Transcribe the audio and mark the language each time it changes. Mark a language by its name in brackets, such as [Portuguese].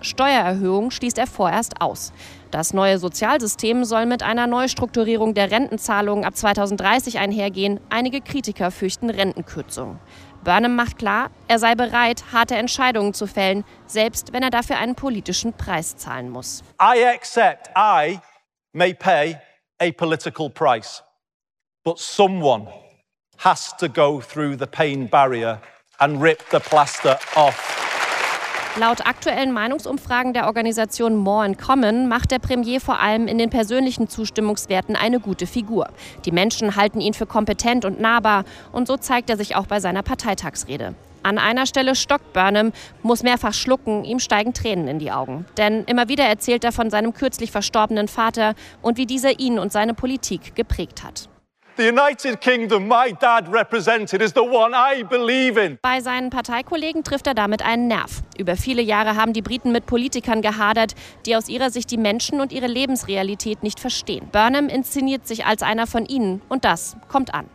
[German] Steuererhöhungen schließt er vorerst aus. Das neue Sozialsystem soll mit einer Neustrukturierung der Rentenzahlungen ab 2030 einhergehen. Einige Kritiker fürchten Rentenkürzungen. Burnham macht klar, er sei bereit, harte Entscheidungen zu fällen, selbst wenn er dafür einen politischen Preis zahlen muss. [English] I accept I may pay a political price, but someone has to go through the pain barrier and rip the plaster off. [German] Laut aktuellen Meinungsumfragen der Organisation More in Common macht der Premier vor allem in den persönlichen Zustimmungswerten eine gute Figur. Die Menschen halten ihn für kompetent und nahbar und so zeigt er sich auch bei seiner Parteitagsrede. An einer Stelle stockt Burnham, muss mehrfach schlucken, ihm steigen Tränen in die Augen. Denn immer wieder erzählt er von seinem kürzlich verstorbenen Vater und wie dieser ihn und seine Politik geprägt hat. [English] The United Kingdom my dad represented is the one I believe in. [German] Bei seinen Parteikollegen trifft er damit einen Nerv. Über viele Jahre haben die Briten mit Politikern gehadert, die aus ihrer Sicht die Menschen und ihre Lebensrealität nicht verstehen. Burnham inszeniert sich als einer von ihnen und das kommt an.